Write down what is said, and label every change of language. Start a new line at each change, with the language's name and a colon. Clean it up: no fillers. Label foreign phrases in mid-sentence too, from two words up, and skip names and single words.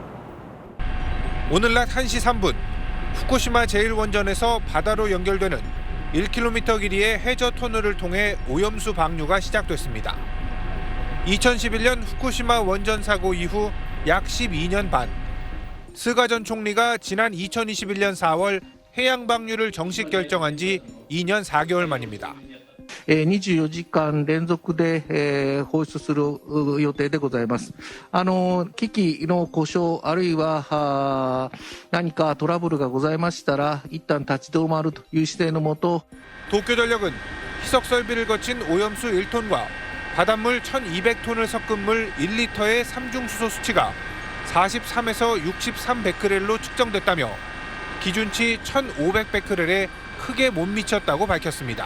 Korean: 오늘 낮 1시 3분 후쿠시마 제1원전에서 바다로 연결되는 1km 길이의 해저 터널을 통해 오염수 방류가 시작됐습니다. 2011년 후쿠시마 원전 사고 이후 약 12년 반, 스가 전 총리가 지난 2021년 4월 해양 방류를 정식 결정한 지 2년 4개월 만입니다.
Japanese: 24 時間連続で放出する予定でございます。機器の故障あるいは何かトラブルがございましたら一旦立ち止まるという姿勢のもと
Korean: 도쿄전력은 희석 설비를 거친 오염수 1톤과 바닷물 1200톤을 섞은 물 1리터의 삼중수소 수치가 43에서 63베크렐로 측정됐다며 기준치 1500베크렐에 크게 못 미쳤다고 밝혔습니다.